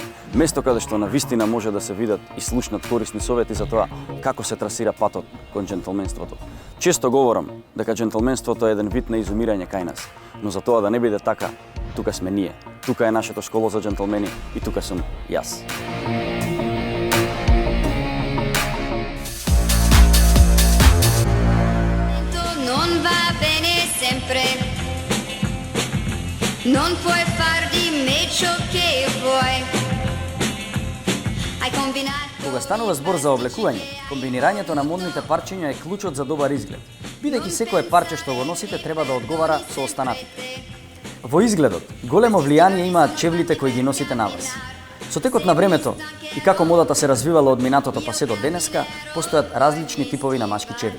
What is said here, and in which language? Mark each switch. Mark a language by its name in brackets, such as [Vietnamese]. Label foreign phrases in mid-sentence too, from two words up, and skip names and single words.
[Macedonian] Место каде што на вистина може да се видат и слушнат корисни совети за тоа како се трасира патот кон џентлменството. Често говорам дека џентлменството е еден вид на изумирање кај нас, но за тоа да не биде така, тука сме ние. Тука е нашето школа за џентлмени и тука сум јас. [Italian] Non va bene sempre, non puoi far di me ciò che vuoi. Hai combinato. [Macedonian] Кога станува збор за облекување, комбинирањето на модните парчиња е клучот за добар изглед, бидејќи секое парче што го носите треба да одговара со останатите. Во изгледот, големо влијание имаат чевлите кои ги носите на вас. Со текот на времето и како модата се развивала од минатото па се до денеска, постојат различни типови на машки чевли.